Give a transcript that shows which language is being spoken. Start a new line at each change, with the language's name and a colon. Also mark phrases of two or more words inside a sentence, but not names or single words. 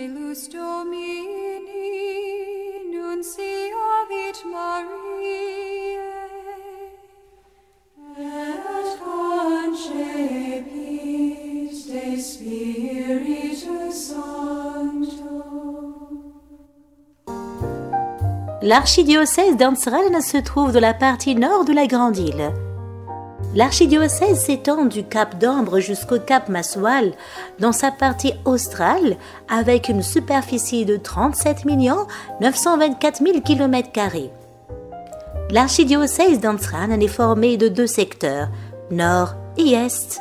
Latin: Eius Domini, nunciavit Mariae, et concepit de Spiritus Sancto.
French: L'archidiocèse d'Amsterdam se trouve dans la partie nord de la Grande Île. L'archidiocèse s'étend du cap d'Ambre jusqu'au cap Maswal dans sa partie australe avec une superficie de 37 924 000 km². L'archidiocèse d'Amsterdam est formé de deux secteurs, nord et est.